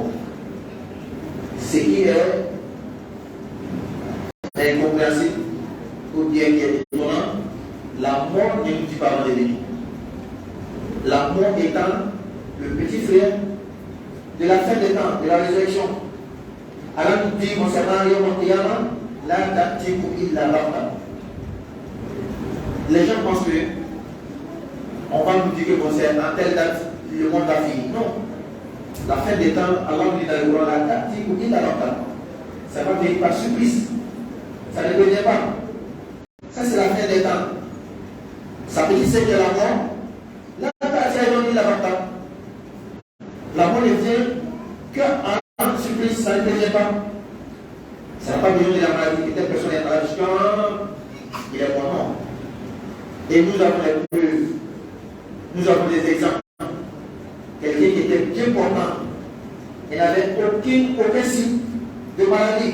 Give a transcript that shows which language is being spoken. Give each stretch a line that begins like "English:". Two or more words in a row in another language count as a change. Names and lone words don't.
French: Ce qui est incompréhensible ou bien qui est étonnant, la mort ne nous dit pas avant de venir. La mort étant le petit frère de la fin des temps, de la résurrection. Allah nous dit concernant
Arabic: يوم القيامة, لا تأتيكم إلا بغتة.
French: Les gens pensent que on va nous dire que concernant telle date, le monde a fini. Non. La fin des temps, Allah nous dit dans le Coran,
Arabic: لا تأتيكم إلا بغتة.
French: Ça va venir par surprise. Ça ne revient pas. Ça, c'est la fin des temps. Ça veut dire que c'est la mort.
Arabic: لا تأتيكم إلا بغتة.
French: La mort ne vient qu'en surprise, ça ne revient pas. Ça n'a pas besoin de la maladie, que telle personne est malade, il est mort, non. Et nous avons les preuves, nous avons des exemples. Quelqu'un qui était bien portant, il n'avait aucun signe de maladie.